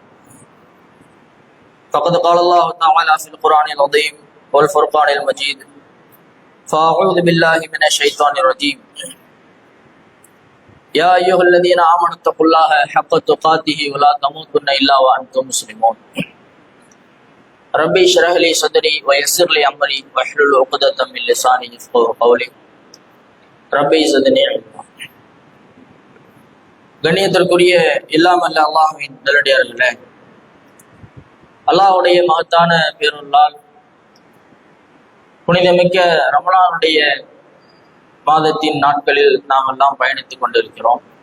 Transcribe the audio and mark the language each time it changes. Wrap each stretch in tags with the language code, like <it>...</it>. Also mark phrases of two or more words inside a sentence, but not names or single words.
<ar>فقد قال الله تعالى في القرآن العظيم والفرقان المجيد فأعوذ بالله من الشيطان الرجيم يا أيها الذين آمنوا اتقوا الله حق تقاته ولا تموتن إلا وأنتم مسلمون ربي اشرح لي صدري ويسر لي أمري واحلل عقدة من لساني يفقهوا قولي ربي زدني علما.</ar> <ta>கண்ணியத்திற்குரிய இல்லாமல் அல்லாஹ்வின் நல்லடியார்களே, அல்லாஹ்வுடைய மகத்தான பேருள்ளால் புனிதமிக்க ரமலானுடைய மாதத்தின் நாட்களில் நாம் எல்லாம் பயணித்துக் கொண்டிருக்கிறோம்.</ta>